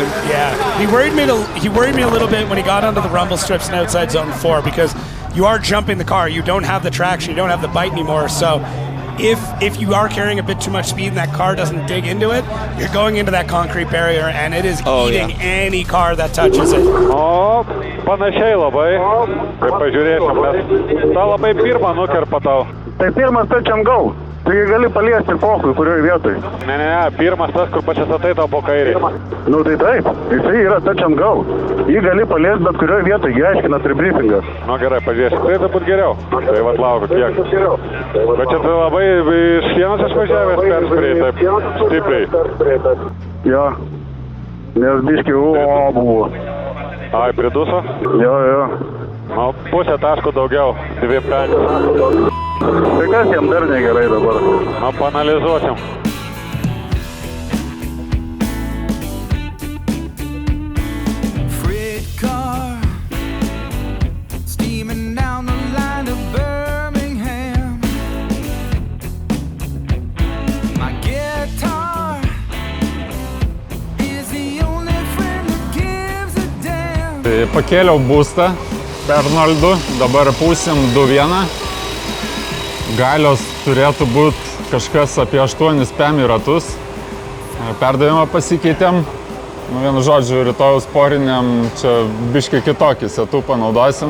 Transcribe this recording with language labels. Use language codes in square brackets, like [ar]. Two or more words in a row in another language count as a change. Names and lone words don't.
[en] Yeah, he worried me a little bit when he got onto the rumble strips and outside zone 4 because you are jumping the car. You don't have the traction, you don't have the bite anymore. So if you are carrying a bit too much speed and that car doesn't dig into it, you're going into that concrete barrier and it is eating any car that touches it. [lt] O, panašiai labai. Kaip pažiūrėsim, nes tą labai pirmą nukerpa tau. Tai pirmas [en] touch and go. [lt] Tu jį gali paliesti pokui, kurioje vietoj. Ne, pirmas tas, kur pasistatai tau po kairį. Nu tai taip, jisai yra [en] touch and go. [lt] Jį gali paliesti bet kurioje vietoj, jį aiškina tribreathingas. Nu gerai, pažiūrėsim. Tai turbūt geriau. Tai vat laukiu, kiek. Bet čia tai labai iš sienos išvažiavęs perspirėjai, taip stipriai. Jo, nes biški buvo. Ai, priduso? Jo. Nu, pusę taškų daugiau, 2-5. Tai kas jam dar negerai dabar? Nu, paanalizuosim. [en] Freight car steaming down the line to Birmingham. My guitar is the only friend that gives a damn. [lt] Tai pakėliau boostą per 0-2, dabar pusim 2-1. Galios turėtų būti kažkas apie 8 PM ratus. Perdavimą pasikeitėm. Nu, vienu žodžiu, rytojaus sporiniam čia biškai kitokį setupą naudosim.